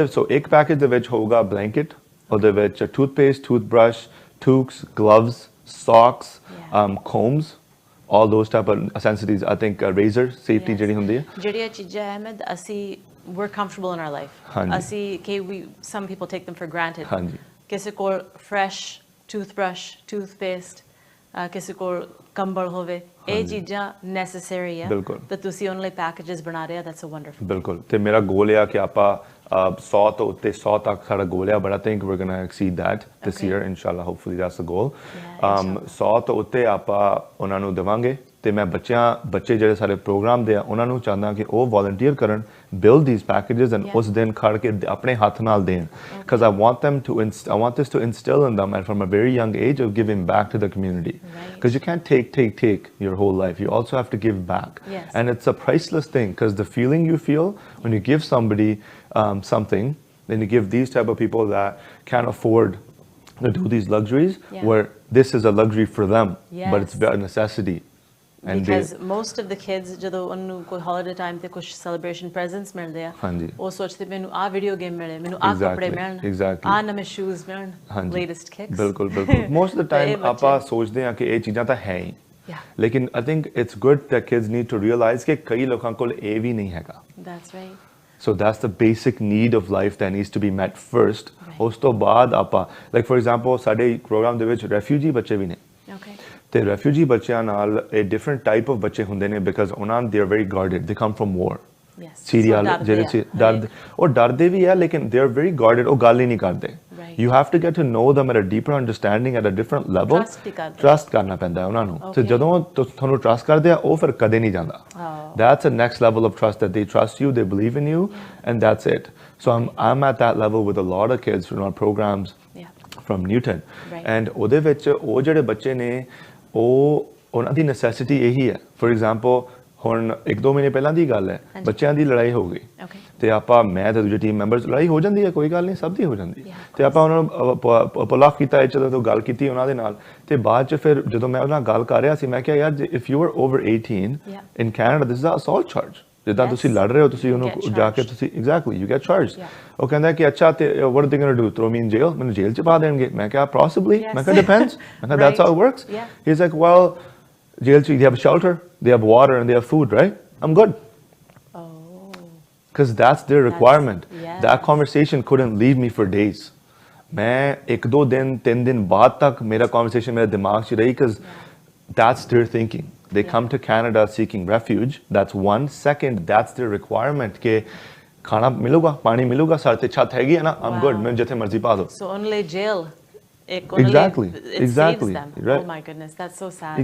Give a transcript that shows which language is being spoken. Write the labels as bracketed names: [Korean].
[English] So ਇੱਕ package [Punjabi] ਦੇ ਵਿੱਚ ਹੋਊਗਾ [English] blanket, [Punjabi] ਉਹਦੇ ਵਿੱਚ [English] toothpaste, toothbrush, toques, gloves, socks, combs, all those type of necessities. I think razor, safety [Punjabi] ਜਿਹੜੀ ਹੁੰਦੀ ਹੈ. ਜਿਹੜੀਆਂ ਚੀਜ਼ਾਂ ਅਹਿਮਦ ਅਸੀਂ [English] we're comfortable in our life. Some people take them for granted. [Punjabi] ਕਿਸੇ ਕੋਲ fresh toothbrush, toothpaste, ਕਿਸੇ ਕੋਲ ਕੰਬਲ ਹੋਵੇ, ਇਹ ਚੀਜ਼ਾਂ necessary ਹੈ ਤਾਂ ਤੁਸੀਂ ਉਹਨਾਂ ਲਈ packages ਬਣਾ ਰਹੇ ਆ. [English] That's a wonderful. [Punjabi] ਬਿਲਕੁਲ ਤੇ ਮੇਰਾ ਗੋਲ ਆ ਕਿ ਆਪਾਂ 100 ਤੋਂ ਉੱਤੇ 100 ਤੱਕ ਸਾਡਾ ਗੋਲ ਆ, [English] but I think we're going to exceed that this year inshallah. Hopefully that's the goal. [Punjabi] 100 ਤੋਂ ਉੱਤੇ ਆਪਾਂ ਉਹਨਾਂ ਨੂੰ ਦੇਵਾਂਗੇ ਤੇ ਮੈਂ ਬੱਚੇ ਜਿਹੜੇ ਸਾਰੇ ਪ੍ਰੋਗਰਾਮ ਦੇ ਆ ਉਹਨਾਂ ਨੂੰ ਚਾਹੁੰਦਾ ਕਿ ਉਹ ਵੋਲੰਟੀਅਰ ਕਰਨ, [English] build these packages and [Punjabi] ਉਸ ਦਿਨ ਖੜ ਕੇ ਆਪਣੇ ਹੱਥ ਨਾਲ ਦੇਣ, [English] because I want this to instill in them and from a very young age of giving back to the community, because you can't take your whole life. You also have to give back. And it's a priceless thing, because the feeling you feel when you give somebody something, then you give these type of people that can't afford to do these luxuries, where this is a luxury for them, but it's a necessity. Because most of the kids [Punjabi] ਜਦੋਂ ਉਹਨੂੰ ਕੋਈ holiday time ਤੇ ਕੁਝ celebration presents ਮਿਲਦੇ ਆ, ਉਹ ਸੋਚਦੇ ਮੈਨੂੰ ਆਹ video game ਮਿਲੇ, ਮੈਨੂੰ ਆਹ ਕੱਪੜੇ ਮਿਲਣ, ਆਹ ਨਵੇਂ shoes ਮਿਲਣ, latest kicks. ਬਿਲਕੁਲ most of the time ਆਪਾਂ ਸੋਚਦੇ ਆ ਕਿ ਇਹ ਚੀਜ਼ਾਂ ਤਾਂ ਹੈ ਹੀ, ਲੇਕਿਨ [English] I think it's good that kids need to realize [Punjabi] ਕਿ ਕਈ ਲੋਕਾਂ ਕੋਲ ਇਹ ਵੀ ਨਹੀਂ ਹੈਗਾ. [English] That's right. So that's the basic need of life that needs to be met first. [Punjabi] ਉਸ ਤੋਂ ਬਾਅਦ ਆਪਾਂ [English] like for example [Punjabi] ਸਾਡੇ ਪ੍ਰੋਗਰਾਮ ਦੇ ਵਿੱਚ refugee ਬੱਚੇ ਵੀ ਨੇ. ਤੇ refugee ਬੱਚਿਆਂ ਨਾਲ [English] a different type of [Punjabi] ਬੱਚੇ ਹੁੰਦੇ ਨੇ, [English] because ਉਹਨਾਂ they are very guarded, they come from war. [Punjabi] Syria ਜਿਹੜੇ ਉਹ ਡਰਦੇ ਵੀ ਆ, ਲੇਕਿਨ [English] they are very guarded, [Punjabi] ਉਹ ਗੱਲ ਹੀ ਨਹੀਂ ਕਰਦੇ. [English] You have to get to know them at a deeper understanding, at a different level. [Punjabi] Trust ਕਰਨਾ ਪੈਂਦਾ ਉਹਨਾਂ ਨੂੰ, ਤੇ ਜਦੋਂ ਤੁਹਾਨੂੰ trust ਕਰਦੇ ਆ ਉਹ ਫਿਰ ਕਦੇ ਨਹੀਂ ਜਾਂਦਾ. [English] That's a next level of trust, that they trust you, they believe in you, and that's it. So I'm at that level with a lot of kids from our programs from Newton. [Punjabi] And ਉਹਦੇ ਵਿੱਚ ਉਹ ਜਿਹੜੇ ਬੱਚੇ ਨੇ ਉਹਨਾਂ ਦੀ necessity ਇਹੀ ਹੈ. For example, ਹੁਣ 1-2 ਮਹੀਨੇ ਪਹਿਲਾਂ ਦੀ ਗੱਲ ਹੈ, ਬੱਚਿਆਂ ਦੀ ਲੜਾਈ ਹੋ ਗਈ ਤੇ ਮੈਂ ਤੇ ਦੂਜੇ ਟੀਮ ਮੈਂਬਰਸ, ਲੜਾਈ ਹੋ ਜਾਂਦੀ ਹੈ, ਕੋਈ ਗੱਲ ਨਹੀਂ, ਸਭ ਦੀ ਹੋ ਜਾਂਦੀ, ਤੇ ਆਪਾਂ ਉਹਨਾਂ ਨੂੰ ਪਲਾਕ ਕੀਤਾ, ਇੱਥੇ ਤੋਂ ਗੱਲ ਕੀਤੀ ਉਹਨਾਂ ਦੇ ਨਾਲ, ਤੇ ਬਾਅਦ ਚ ਫਿਰ ਜਦੋਂ ਮੈਂ ਉਹਨਾਂ ਨਾਲ ਗੱਲ ਕਰ ਰਿਹਾ ਸੀ, ਮੈਂ ਕਿਹਾ ਯਾਰ [English] if you are over 18 in Canada, this is an assault charge. [Punjabi] ਜਿੱਦਾਂ ਤੁਸੀਂ ਲੜ ਰਹੇ ਹੋ, ਤੁਸੀਂ ਉਹਨੂੰ ਜਾ ਕੇ ਤੁਸੀਂ [English] exactly you get charged. [Punjabi] ਉਹ ਕਹਿੰਦਾ ਕਿ ਅੱਛਾ ਤੇ [English] what are they going to do, throw me in jail, [Punjabi] ਮੈਨੂੰ ਜੇਲ੍ਹ ਚ ਪਾ ਦੇਣਗੇ? ਮੈਂ ਕਿਹਾ possibly. ਮੈਂ ਕਿਹਾ depends. ਮੈਂ ਕਿਹਾ [English] that's how it works. He's like, well, jail they have shelter, they have water and they have food, right? I'm good. Because that's their requirement. That conversation couldn't leave me for days. [Punjabi] ਮੈਂ 1-2 ਦਿਨ 3 ਦਿਨ ਬਾਅਦ ਤੱਕ ਮੇਰਾ conversation ਮੇਰੇ ਦਿਮਾਗ 'ਚ ਰਹੀ, [English] because that's their thinking. They come to Canada seeking refuge. That's one. Second, that's their requirement. [Punjabi] कि खाना मिलूगा, पानी मिलूगा, साथ ही छत हैगी है ना, [English] I'm good. [Punjabi] मैं जिथे मर्जी पा दो. [English] So only jail. Exactly. Saves them. Right. Oh my goodness, that's so sad.